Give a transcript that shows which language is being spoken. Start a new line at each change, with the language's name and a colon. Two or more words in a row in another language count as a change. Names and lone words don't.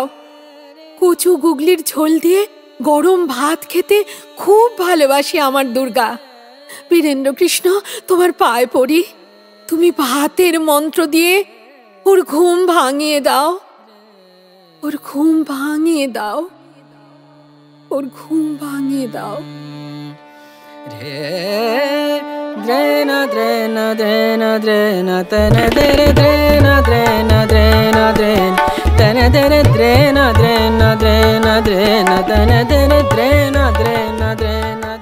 Bangla: কচু গুগলির ঝোল দিয়ে গরম ভাত খেতে খুব ভালোবাসি আমার দুর্গা। বীরেন্দ্র কৃষ্ণ, তোমার পায়ে পড়ি, তুমি ভাতের মন্ত্র দিয়ে ওর ঘুম ভাঙিয়ে দাও, ওর ঘুম ভাঙিয়ে দাও, ওর ঘুম ভাঙিয়ে দাও। দ্রেন দ্রেন দ্রেন দ্রেন তন দ্রেন দ্রেন দ্রেন দ্রেন দ্রেন তন দ্রেন দ্রেন দ্রেন দ্রেন দ্রেন তন দ্রেন দ্রেন দ্রেন দ্রেন।